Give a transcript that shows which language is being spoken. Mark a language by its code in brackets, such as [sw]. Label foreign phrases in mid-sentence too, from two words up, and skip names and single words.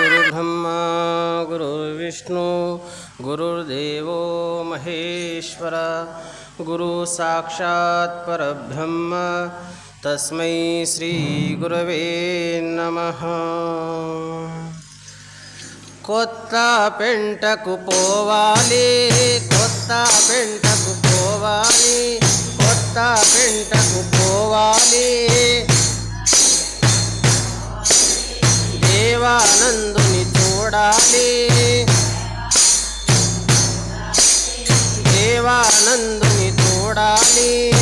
[sa] गुरुर्ब्रह्मा गुरुर्विष्णु गुरुर्देवो महेश्वर गुरु साक्षात् परब्रह्म तस्मै श्री गुरवे नमः। [te] కొత్త పెంటకు పోవాలి, కొత్త పెంటకు పోవాలి, కొత్త పెంటకు పోవాలి, దేవానందుని చూడాలి, దేవానందుని చూడాలి,